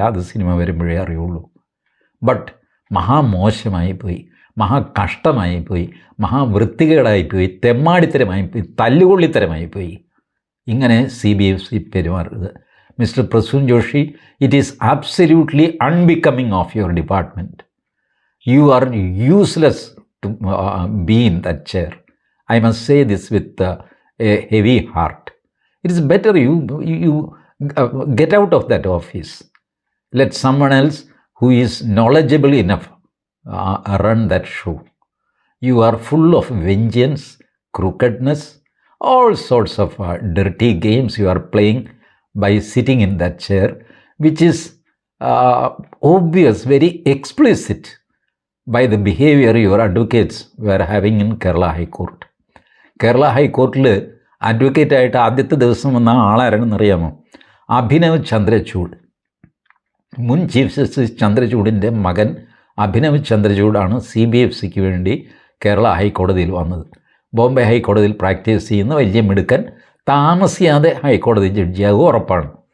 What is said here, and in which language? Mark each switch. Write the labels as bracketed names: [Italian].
[Malayalam] അത് സിനിമ വരുമ്പോഴേ അറിയുള്ളൂ. ബട്ട് മഹാമോശമായിപ്പോയി, മഹാകഷ്ടമായിപ്പോയി, മഹാവൃത്തികേടായിപ്പോയി, തെമ്മാടിത്തരമായിപ്പോയി, തല്ലുകൊള്ളിത്തരമായിപ്പോയി. ഇങ്ങനെ CBFC പെരുമാറരുത്. [English] Mister Prasoon Joshi, it is absolutely unbecoming of your department. You are useless to be in that chair. I must say this with a heavy heart. It is better you get out of that office. Let someone else who is knowledgeable enough run that show. You are full of vengeance, crookedness, all sorts of dirty games you are playing by sitting in that chair, which is obvious, very explicit by the behavior your advocates were having in Kerala High Court. [Malayalam] Kerala ഹൈക്കോർട്ടിൽ അഡ്വക്കേറ്റായിട്ട് ആദ്യത്തെ ദിവസം വന്ന ആളാരെന്നറിയാമോ? അഭിനവ് ചന്ദ്രചൂഡ്. മുൻ chief justice ചന്ദ്രചൂഡിൻ്റെ മകൻ അഭിനവ് ചന്ദ്രചൂഡാണ് CBFCക്ക് വേണ്ടി കേരള ഹൈക്കോടതിയിൽ വന്നത്. ബോംബെ ഹൈക്കോടതിയിൽ practice ചെയ്യുന്ന വലിയ മിടുക്കൻ, താമസിയാതെ ഹൈക്കോടതി ജഡ്ജിയാകും ഉറപ്പാണ്.